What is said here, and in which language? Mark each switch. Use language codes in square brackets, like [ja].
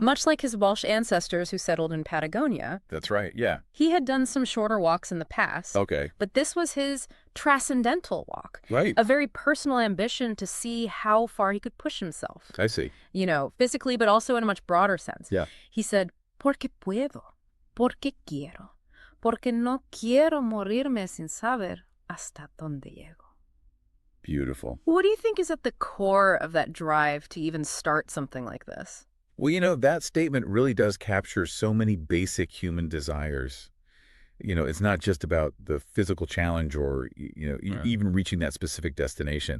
[en] much like his Welsh ancestors who settled in Patagonia. That's right. Yeah. He had done some shorter walks in the past, Okay. but this was his transcendental walk, Right. a very personal ambition to see how far he could push himself, I see. physically, but also in a much broader sense. Yeah. [es] He said, porque puedo, porque quiero. Porque no quiero morirme sin saber hasta dónde llego. [en] Beautiful. What do you think is at the core of that drive to even start something like this? Well, that statement really does capture so many basic human desires. It's not just about the physical challenge or, even reaching that specific destination.